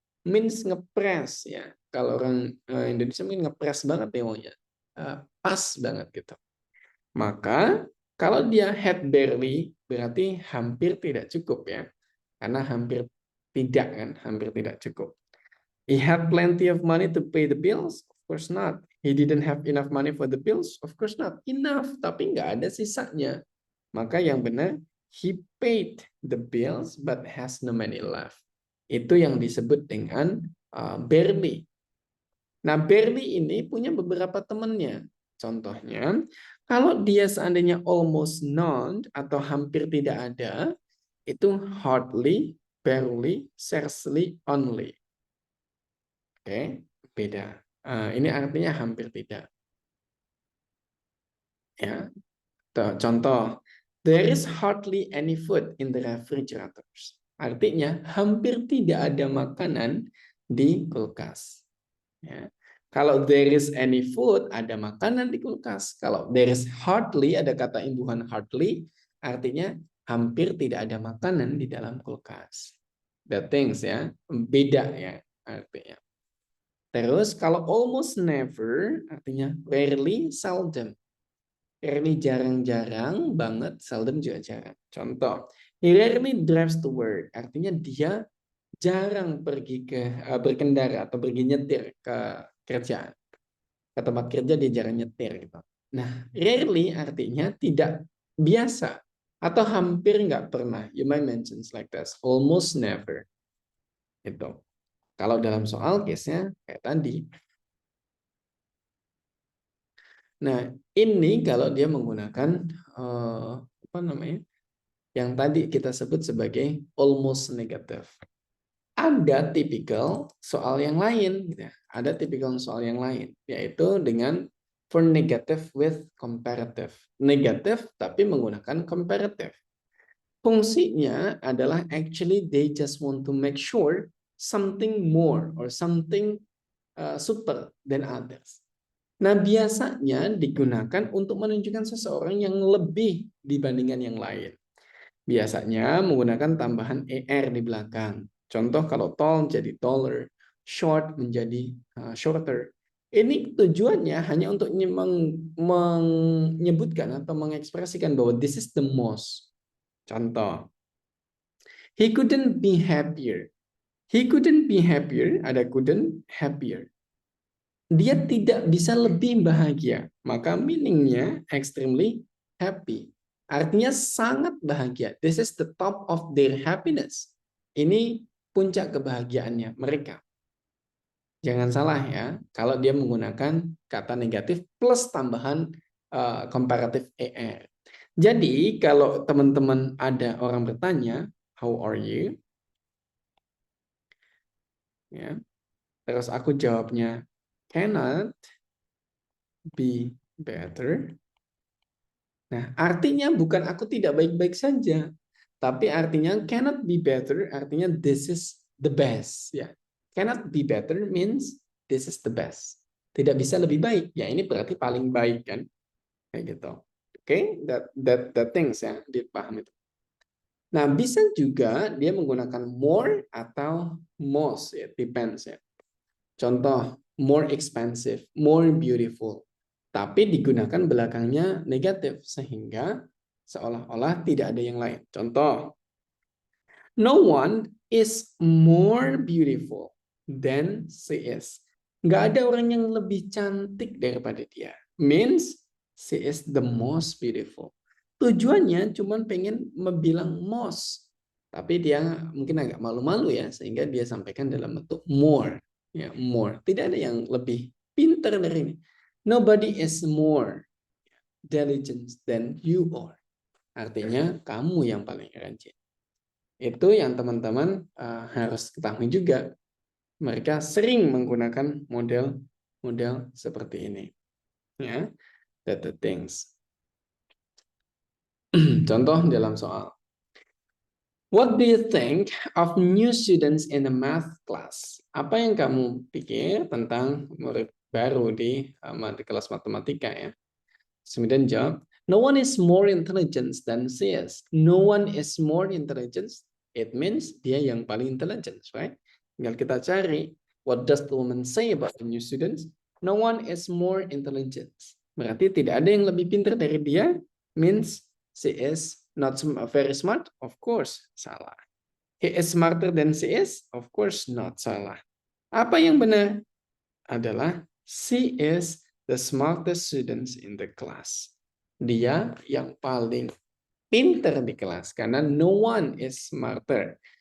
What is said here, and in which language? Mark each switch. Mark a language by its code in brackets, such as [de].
[id] Means ngepres ya. Kalau orang Indonesia mungkin ngepres banget ya maunya. Pas banget gitu. Maka kalau dia had barely berarti hampir tidak cukup ya. Karena hampir tidak kan, hampir tidak cukup. [en] He had plenty of money to pay the bills? Of course not. He didn't have enough money for the bills? Of course not. Enough, [id] tapi nggak ada sisanya. Maka yang benar, [en] he paid the bills but has no money left. [id] Itu yang disebut dengan barely. Nah, barely ini punya beberapa temannya. Contohnya, kalau dia seandainya almost none atau hampir tidak ada, itu hardly, barely, scarcely, only. Oke, beda. Ini artinya hampir tidak. Ya, contoh, [en] there is hardly any food in the refrigerators. [id] Artinya hampir tidak ada makanan di kulkas. Ya. Kalau [en] there is any food, [id] ada makanan di kulkas. Kalau [en] there is hardly, [id] ada kata imbuhan hardly, artinya hampir tidak ada makanan di dalam kulkas. The things ya, beda ya artinya. Terus kalau almost never, artinya rarely, seldom. Rarely jarang-jarang banget, seldom juga jarang. Contoh, [en] he rarely drives to work, [id] artinya dia jarang pergi berkendara atau pergi nyetir ke kerjaan. Ke tempat kerja dia jarang nyetir gitu. Nah, rarely artinya tidak biasa atau hampir nggak pernah. [en] You might mention like this, almost never. [id] Itu. Kalau dalam soal case-nya kayak tadi. Nah, ini kalau dia menggunakan apa namanya? Yang tadi kita sebut sebagai almost negative. Ada tipikal soal yang lain, gitu ya. Ada tipikal soal yang lain, yaitu dengan for negative with comparative. Negative tapi menggunakan comparative. Fungsinya adalah [en] actually they just want to make sure something more or something super than others. [id] Nah, biasanya digunakan untuk menunjukkan seseorang yang lebih dibandingkan yang lain. Biasanya menggunakan tambahan er di belakang. Contoh kalau tall jadi taller, short menjadi shorter. Ini tujuannya hanya untuk menyebutkan atau mengekspresikan bahwa [en] this is the most. Contoh, he couldn't be happier. He couldn't be happier, ada couldn't, happier. [id] Dia tidak bisa lebih bahagia. Maka meaningnya extremely happy. Artinya sangat bahagia. [en] This is the top of their happiness. [id] Ini puncak kebahagiaannya mereka. Jangan salah ya, kalau dia menggunakan kata negatif plus tambahan comparative er. Jadi kalau teman-teman ada orang bertanya, [en] how are you? [id] Ya. Terus aku jawabnya, [en] cannot be better. [id] Nah, artinya bukan aku tidak baik-baik saja, tapi artinya [en] cannot be better, [id] artinya [en] this is the best. Ya, cannot be better means this is the best. [id] Tidak bisa lebih baik. Ya, ini berarti paling baik kan, kayak gitu. Oke, that things ya, dipahami itu. Nah, bisa juga dia menggunakan more atau most, ya, depends ya. [en] Contoh, more expensive, more beautiful. [id] Tapi digunakan belakangnya negatif, sehingga seolah-olah tidak ada yang lain. [en] Contoh, no one is more beautiful than she is. [id] Nggak ada orang yang lebih cantik daripada dia. Means, [en] she is the most beautiful. [id] Tujuannya cuma pengen bilang most. Tapi dia mungkin agak malu-malu ya, sehingga dia sampaikan dalam bentuk more. Ya, more. Tidak ada yang lebih pintar dari ini. [en] Nobody is more diligent than you are. [id] Artinya kamu yang paling rajin. Itu yang teman-teman harus ketahui juga. Mereka sering menggunakan model seperti ini. Ya. the things. Contoh dalam soal. [en] What do you think of new students in the math class? [id] Apa yang kamu pikir tentang murid baru di kelas matematika ya? Kemudian jawab, [en] no one is more intelligent than she is. No one is more intelligent. It means [id] dia yang paling [en] intelligent, right? [id] Tinggal kita cari, [en] what does the woman say about the new students? No one is more intelligent. [id] Berarti tidak ada yang lebih pintar dari dia. [en] Means she is not very smart. Of course, salah. He is smarter than she is. Of course, not salah. Apa yang benar? Adalah she is the smartest students in the class. [id] Dia yang paling pintar di kelas karena [en] no one is smarter.